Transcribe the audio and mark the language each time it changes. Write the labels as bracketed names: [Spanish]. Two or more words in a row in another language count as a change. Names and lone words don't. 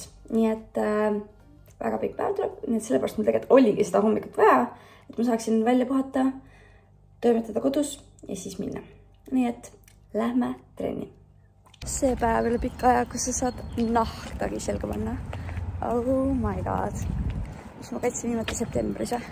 [Estonian] Nii et väga pikk päev tuleb, nii et sellepärast mul tegelikult oligi seda hommikut vaja, et ma saaksin välja puhata, toimetada kodus ja siis minna. Nii et lähme trenni. See päev üle pikka aja, kus sa saad nahkagi selga panna. [English] Oh my god. [Estonian] Mis ma käitsin viimati septembris.